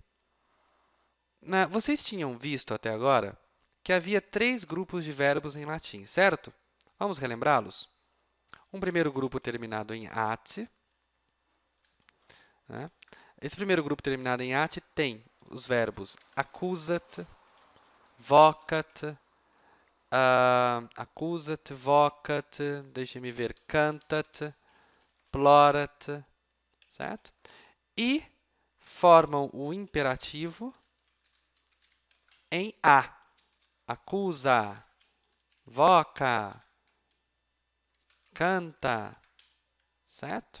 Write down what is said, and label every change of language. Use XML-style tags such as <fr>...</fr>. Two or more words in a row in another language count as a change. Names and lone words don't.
<pt>Vocês tinham visto até agora que havia 3 grupos de verbos em latim, certo? Vamos relembrá-los? Um primeiro grupo terminado em -ate. Né? Esse primeiro grupo terminado em -ate tem os verbos</pt> <la>accusat, vocat, accusat, vocat,</la> <pt>deixe-me ver,</pt> <la>cantat, plorat,</la> <pt>certo? E formam o imperativo em a.</pt> <la>Accusa, voca, canta, certo?</la>